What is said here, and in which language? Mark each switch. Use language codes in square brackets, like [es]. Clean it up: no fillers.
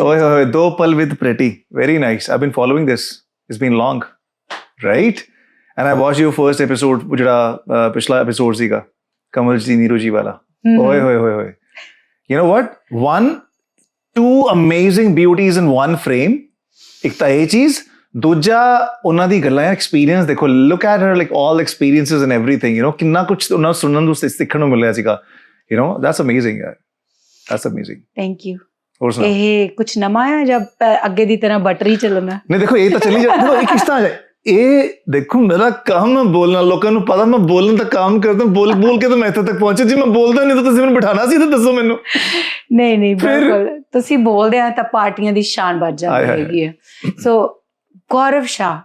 [pa] ਓਏ ਹੋਏ 2 ਪਲ with Preeti, [en] very nice. I've been following this. It's been long, right? And I watched your first episode, [pa] ਜਿਹੜਾ ਪਿਛਲਾ episode ਸੀਗਾ, कमल जी नीरू जी वाला ओए होए होए [en] होए you know what two amazing beauties in one frame [pa] ਇੱਕ ਤਾਂ ਇਹ ਚੀਜ਼ ਦੂਜਾ ਉਹਨਾਂ ਦੀ ਗੱਲਾਂ ਐਕਸਪੀਰੀਅੰਸ ਦੇਖੋ [en] look at her like all experiences and everything you know [pa] ਕਿੰਨਾ ਕੁਝ ਉਹਨਾਂ ਨੂੰ ਸੁਣਨ ਨੂੰ ਸਿੱਖਣ ਨੂੰ ਮਿਲਿਆ ਸੀਗਾ [en] you know that's amazing yaar that's amazing thank you [pa] ਹੋਰ ਸੁਣਾ ਇਹ ਕੁਝ ਨਵਾਂ ਆ ਜਾਂ ਅੱਗੇ ਦੀ ਤਰ੍ਹਾਂ ਬਟਰੀ ਚੱਲਣਾ ਨਹੀਂ ਦੇਖੋ ਇਹ ਤਾਂ ਚੱਲੀ ਜਾਂਦਾ ਇਹ ਕਿਸ ਤਰ੍ਹਾਂ ਇਹ ਦੇਖੋ ਮੇਰਾ ਕੰਮ ਹੈ ਬੋਲਣਾ ਲੋਕਾਂ ਨੂੰ ਪਤਾ ਮੈਂ ਬੋਲਣ ਦਾ ਕੰਮ ਕਰਦਾ ਬੋਲ ਕੇ ਤਾਂ ਮੈਂ ਇੱਥੇ ਤੱਕ ਪਹੁੰਚਿਆ ਜੇ ਮੈਂ ਬੋਲਦਾ ਨਹੀਂ ਤਾਂ ਤੁਸੀਂ ਮੈਨੂੰ ਬਿਠਾਣਾ ਸੀ ਤਾਂ ਦੱਸੋ ਮੈਨੂੰ ਨਹੀਂ ਬਿਲਕੁਲ ਤੁਸੀਂ ਬੋਲਦੇ ਆ ਤਾਂ ਪਾਰਟੀਆਂ ਦੀ ਸ਼ਾਨ ਵੱਜ ਜਾਂਦੀ ਹੈਗੀ ਹੈ ਸੋ ਗੌਰਵ ਸ਼ਾਹ